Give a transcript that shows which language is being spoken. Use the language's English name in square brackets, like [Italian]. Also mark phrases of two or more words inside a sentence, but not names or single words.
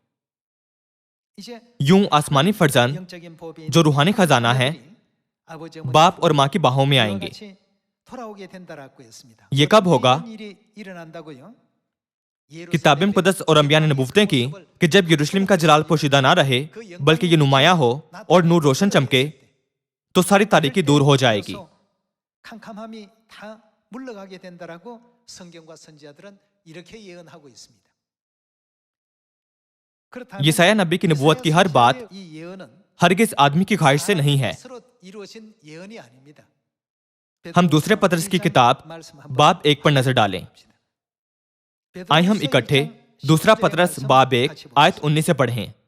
[Urdu] یوں آسمانی فرزند جو روحانی خزانہ ہے باپ اور ماں کی باہوں میں آئیں گے. یہ کب ہوگا? کتاب مقدس اور انبیا نے نبوتیں کیں کہ جب یروشلم کا جلال پوشیدہ نہ رہے بلکہ یہ نمایاں ہو اور نور روشن چمکے تو ساری تاریکی دور ہو جائے گی. [Korean] 캄캄함이 다 물러가게 된다라고 성경과 선지자들은 이렇게 예언하고 있습니다. [Urdu] یسعیاہ نبی کی نبوت کی ہر بات ہرگز آدمی کی خواہش سے نہیں ہے. ہم دوسرے پطرس کی کتاب باب 1 پر نظر ڈالیں. آئیے ہم اکٹھے دوسرا پطرس باب 1 آیت 19 سے پڑھیں.